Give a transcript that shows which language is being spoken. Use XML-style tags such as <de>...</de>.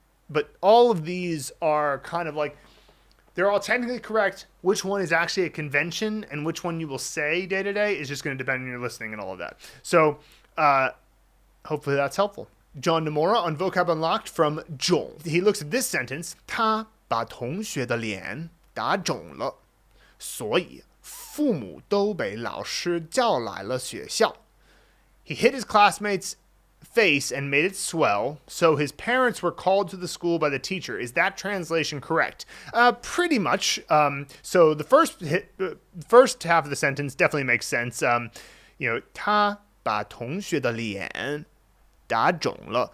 <en>But all of these are kind of like, they're all technically correct. Which one is actually a convention and which one you will say day to day is just going to depend on your listening and all of that. So hopefully that's helpful. John Nomura on Vocab Unlocked from Zhong. He looks at this sentence.</en> <zh>他把同学的脸打肿了，所以父母都被老师叫来了学校.</zh> <en>He hit his classmates' face and made it swell, so his parents were called to the school by the teacher. Is that translation correct? Pretty much. So the first half of the sentence definitely makes sense.</en> <zh>他把同学的脸打肿了.</zh>